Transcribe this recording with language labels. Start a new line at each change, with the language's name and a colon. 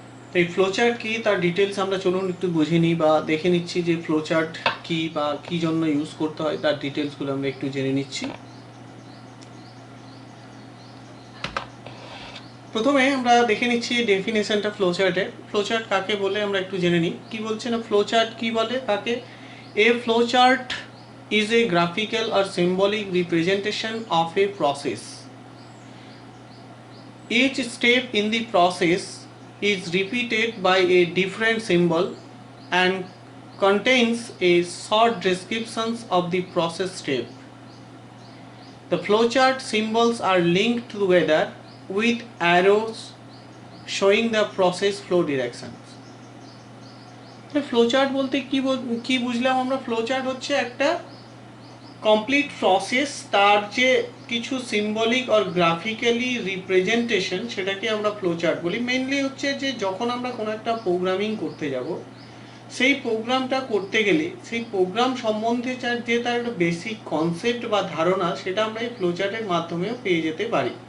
Bangla: তো এই flow chart কী তার ডিটেলস আমরা চলুন একটু বুঝে নিই বা দেখে নিচ্ছি যে ফ্লো চার্ট কী বা কী জন্য ইউজ করতে হয় তার ডিটেলসগুলো আমরা একটু জেনে নিচ্ছি। প্রথমে আমরা দেখে নিচ্ছি ডেফিনেশনটা ফ্লো চার্টের। ফ্লো চার্ট কাকে বলে আমরা একটু জেনে নিই। কী বলছে না, ফ্লো চার্ট কী বলে কাকে?
English: A flowchart is a graphical or symbolic representation of a process. Each step in the process is repeated by a different symbol and contains a short descriptions of the process step. The flowchart symbols are linked together with arrows showing the process flow directions.
Bangla: Flowchart বলতে কি বুঝলাম আমরা? Flowchart হচ্ছে একটা complete process, তার যে কিছু symbolic আর graphically representation, সেটাকে আমরা ফ্লোচার্ট বলি। মেইনলি হচ্ছে যে যখন আমরা কোনো একটা প্রোগ্রামিং করতে যাব, সেই প্রোগ্রামটা করতে গেলে সেই প্রোগ্রাম সম্বন্ধে যে তার একটা বেসিক কনসেপ্ট বা ধারণা, সেটা আমরা এই ফ্লোচার্টের মাধ্যমেও পেয়ে যেতে পারি।